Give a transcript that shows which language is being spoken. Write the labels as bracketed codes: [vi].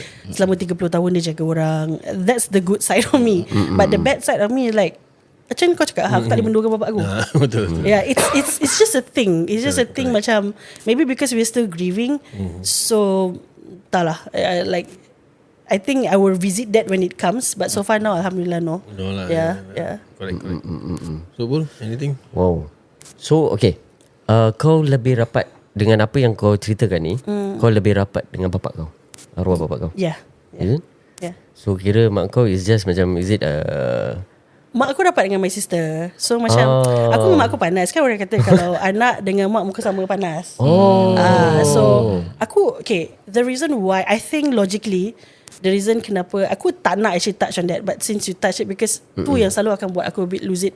[ms] Selama 30 tahun dia jaga orang. [en] That's the good side of me. But the bad side of me is like, [ms] macam kau cakap, aku tak boleh menduakan bapak aku. Betul. [en] Yeah, it's just a thing. It's just a thing. Macam maybe because we're still grieving, so [ms] tak lah. [en] Like I think I will visit that when it comes, but so far now alhamdulillah no. No lah. Yeah. Correct. So Bul, anything? [ms] Wow. So okay, kau lebih rapat dengan apa yang kau ceritakan ni, kau lebih rapat dengan bapak kau, arwah bapak kau? [en] Yeah. Is it? Yeah. So [ms] kira mak kau [en] is just macam, is it [ms] mak aku rapat dengan [en] my sister. [ms] So macam aku dengan mak aku panas. Kan orang kata kalau anak dengan mak muka sama panas. [en] So aku, okay, the reason why, I think logically, the reason [ms] kenapa aku tak nak [en] actually touch on that, but since you touch it, because [ms] tu yang selalu akan buat aku [en] a bit lose it.